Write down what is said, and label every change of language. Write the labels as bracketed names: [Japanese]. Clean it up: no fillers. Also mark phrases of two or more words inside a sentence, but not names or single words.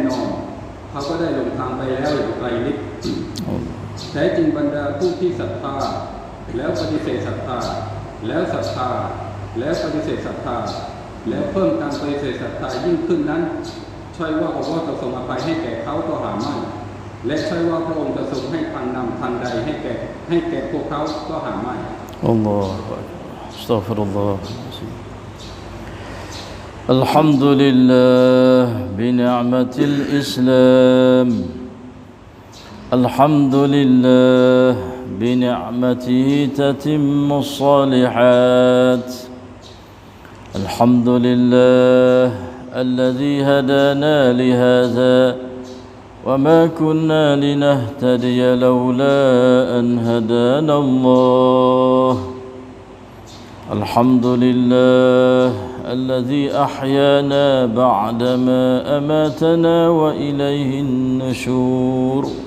[Thai] นอนเขาก็ได้ลงทางไปแล้วอย่างไกลลิบแท้จริงบรรดาผู้ที่ศรัทธาแล้วปฏิเสธศรัทธาแล้วศรัทธาแล้วปฏิเสธศรัทธาแล้วเพิ่มการปฏิเสธศรัทธายิ่งขึ้นนั้นใช่ว่าอัลเลาะห์จะทรงอภัยให้แก่เขาก็หาไม่และใช่ว่าพระองค์จะทรงให้ทันนำทันใดให้แก่พวกเขาก็หาไม่ [Arabic] الله أستغفر الله الحمد لله بنعمة الإسلام الحمد لله بنعمته تتم الصالحات الحمد لله الذي هدانا لهذا وما كنا لنهتدي لولا أن هدانا الله الحمد لله الذي أحيانا بعدما أماتنا وإليه النشور